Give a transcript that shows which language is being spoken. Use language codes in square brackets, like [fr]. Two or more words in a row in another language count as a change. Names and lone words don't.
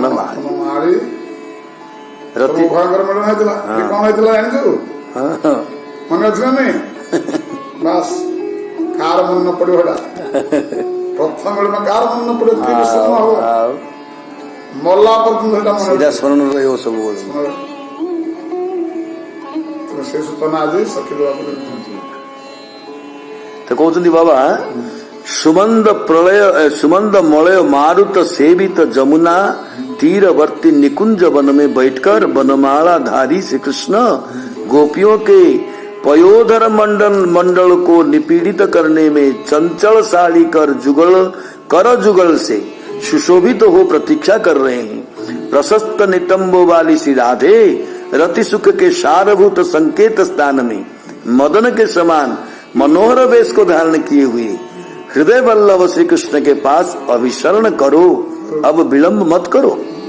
[or] ମାଳି ଉଭୟଙ୍କର ମିଳନ ହେଇଥିଲା କଣ ହେଇଥିଲା ଜାଣିଛୁ ମନେ ଅଛି ନା ନାଇଁ ବାସ୍ କାହାର ମନେ ନ ପଡିବ ଏଟା ପ୍ରଥମ ମିଳନ କାହାର ମନେ ନ ପଡିବ ହବ ମଲା ପର୍ଯ୍ୟନ୍ତ ସେଟା ସ୍ମରଣ ରହିବ ସବୁ ସେ ସୂଚନା ଆଜି ସଖୀ ଦେବାକୁ ତ କହୁଛନ୍ତି ବାବା [hi] सुमंद मलय मारुत सेवित जमुना तीरवर्ती निकुंज वन में बैठकर वनमाला धारी श्री कृष्ण गोपियों के पयोधर मंडल को निपीड़ित करने में चंचल साड़ी कर जुगल से सुशोभित हो प्रतीक्षा कर रहे हैं। प्रशस्त नितंबो वाली श्री राधे रति सुख के सारभूत संकेत स्थान में मदन के समान मनोहर वेश को धारण किए हुए हृदय वल्लभ श्री कृष्ण के पास अभिशरण करो, अब विलंब मत करो।